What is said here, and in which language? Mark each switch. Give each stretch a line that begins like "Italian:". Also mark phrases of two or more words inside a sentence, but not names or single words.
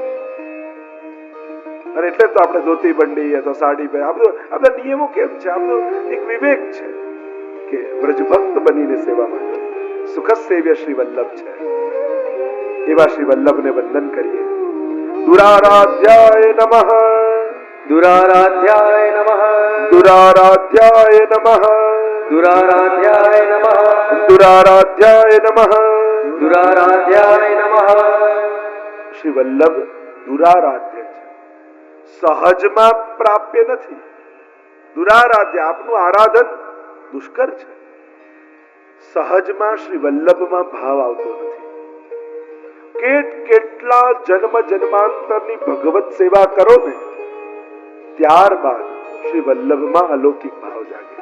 Gujarati: અને એટલે તો આપણે ધોતી બંડી અથવા સાડી પહેર, આ બધા નિયમો કેમ છે? આ બધો એક વિવેક છે કે વ્રજભક્ત બનીને સેવામાં જવું. સુખ સેવ્ય શ્રી વલ્લભ છે. એવા શ્રી વલ્લભને વંદન કરીએ.
Sanskrit: દુરારાધ્યાય નમઃ, दुराराध्याय नमः, દુરારાધ્યાય નમઃ, दुराराध्याय नमः, દુરારાધ્યાય નમઃ, दुराराध्याय नमः.
Gujarati: શ્રી વલ્લભ દુરારાધ્ય છે, સહજમાં પ્રાપ્ય નથી. દુરારાધ્ય, આપનું આરાધન દુષ્કર છે. સહજમાં શ્રી વલ્લભમાં ભાવ આવતો નથી. કેટલા જન્મ જન્માંતરની ભગવત સેવા કરો ને ત્યારબાદ શ્રી વલ્લભમાં અલૌકિક ભાવ જાગે.